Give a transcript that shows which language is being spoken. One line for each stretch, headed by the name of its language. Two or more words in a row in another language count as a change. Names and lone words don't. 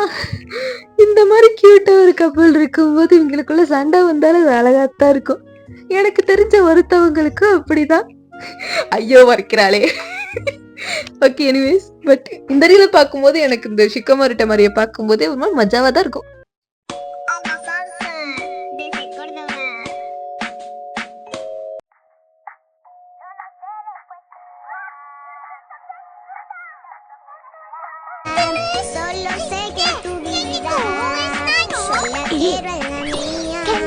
Tamil: இந்த மாதிரி கியூட்டா ஒரு கப்பல் இருக்கும்போது இவங்களுக்குள்ள சண்டை வந்தாலும் அது அழகாத்தான் இருக்கும். எனக்கு தெரிஞ்ச ஒருத்தவங்களுக்கும் அப்படிதான். ஐயோ வரைக்கிறாளே.
English: okay anyways, but
Tamil: இந்த ரீல பார்க்கும்போது எனக்கு இந்த ஷிக்கமாரிட்ட மாதிரியை பார்க்கும்போதே ஒரு மாதிரி மஜாவா தான் இருக்கும்.
Spanish: Solo sé que tu vida sola quiero en la mía.